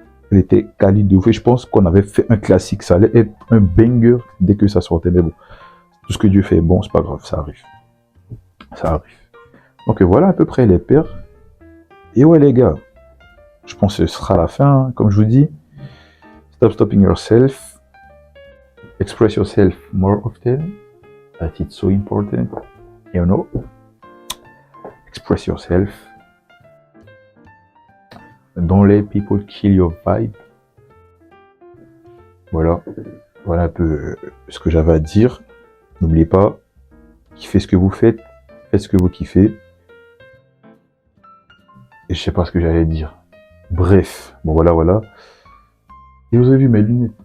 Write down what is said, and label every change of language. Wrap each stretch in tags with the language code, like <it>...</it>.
<fr>Elle était quali de ouf et je pense qu'on avait fait un classique. Ça allait être un banger dès que ça sortait. Mais bon, tout ce que Dieu fait est bon, c'est pas grave, ça arrive. Ça arrive. Donc voilà à peu près les paires. Et ouais les gars, je pense que ce sera la fin. Hein. Comme je vous dis,</fr> <en>stop stopping yourself. Express yourself more often. That it's so important. You know. Express yourself. Don't let people kill your vibe.</en> <fr>Voilà. Voilà un peu ce que j'avais à dire. N'oubliez pas, kiffez ce que vous faites. Faites ce que vous kiffez. Et je sais pas ce que j'allais dire. Bref. Bon voilà. Et vous avez vu mes lunettes.</fr>